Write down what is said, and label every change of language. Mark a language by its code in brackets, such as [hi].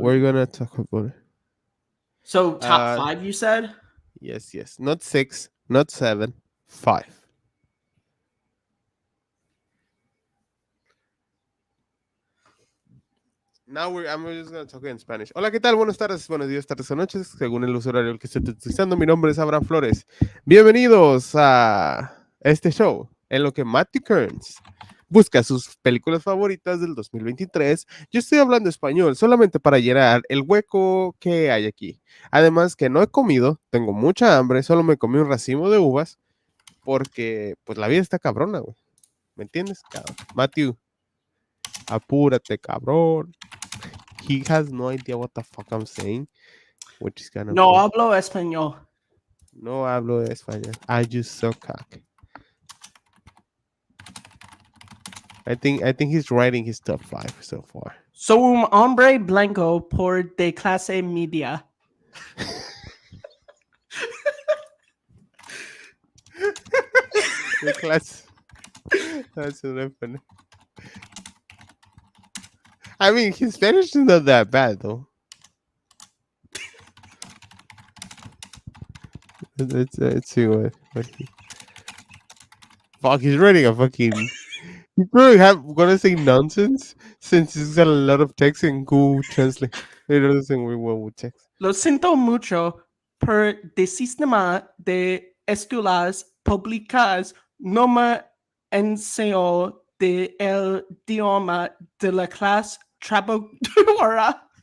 [en] we're gonna talk about it. So top 5, you said? Yes. Not 6, not 7, 5. I'm just gonna talk in Spanish. [es] Hola, ¿qué tal? Buenas tardes, buenos días, tardes o noches, según el uso horario al que esté utilizando. Mi nombre es Abraham Flores. Bienvenidos a este show, en lo que Matthew Kearns busca sus películas favoritas del 2023. Yo estoy hablando español solamente para llenar el hueco que hay aquí. Además que no he comido, tengo mucha hambre, solo me comí un racimo de uvas porque pues la vida está cabrona, güey. ¿Me entiendes? Cabrón. Matthew, apúrate, cabrón. [en] He has no idea what the fuck I'm saying, which is kind of [es] No [en] funny. [es] hablo español. No hablo español. [en] I just suck cock. I think he's writing his top 5 so far. [es] Soy un hombre blanco por de clase media. [en] The class. That's so funny. I mean, his Spanish is not that bad though. Let's see what he. Fuck, he's writing a fucking. He's probably gonna say nonsense since he's got a lot of text and Google Translate. It doesn't work well with text. [es] Lo siento mucho por de sistema de escuelas públicas no me enseñó de el idioma de la clase trabajadora.